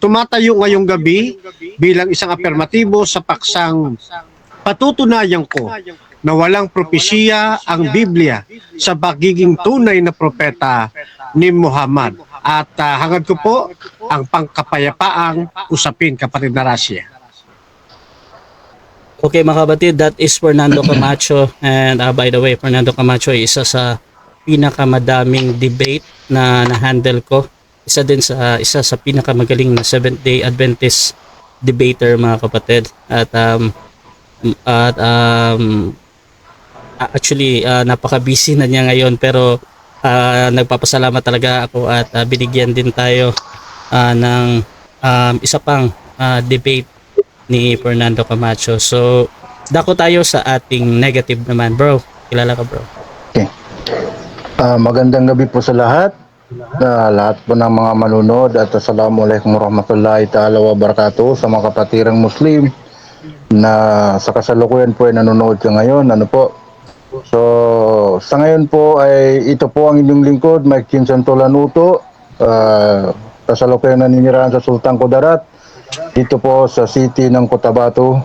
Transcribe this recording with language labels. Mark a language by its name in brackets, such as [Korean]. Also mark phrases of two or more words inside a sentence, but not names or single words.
[Filipino] Tumatayo ngayong gabi bilang isang apirmatibo sa paksang patutunayan ko na walang propesiya ang Biblia sa pagiging tunay na propeta ni Muhammad. At hangad ko po ang pangkapayapaang usapin, kapatid na Rasya. Okay mga kapatid, [English] that is Fernando Camacho. And by the way, [Filipino] Fernando Camacho ay isa sa pinakamadaming debate na na-handle ko. Isa sa pinakamagaling na Seventh-day Adventist debater mga kapatid. At actually napaka-busy na niya ngayon, pero nagpapasalamat talaga ako at binigyan din tayo ng isa pang debate ni Fernando Camacho. So dako tayo sa ating negative naman. Bro, kilala ka bro? Okay. Magandang gabi po sa lahat. Lahat po ng mga manunod at [Arabic] السلام عليكم ورحمة الله تعالى وبركاته [Filipino] sa mga kapatirang Muslim na sa kasalukuyan po ay nanonood ka ngayon. Ano po? So sa ngayon po ay ito po ang inyong lingkod, Mike Chinsantolan Uto, kasalukuyan naninirahan sa Sultan Kudarat dito po sa city ng Cotabato.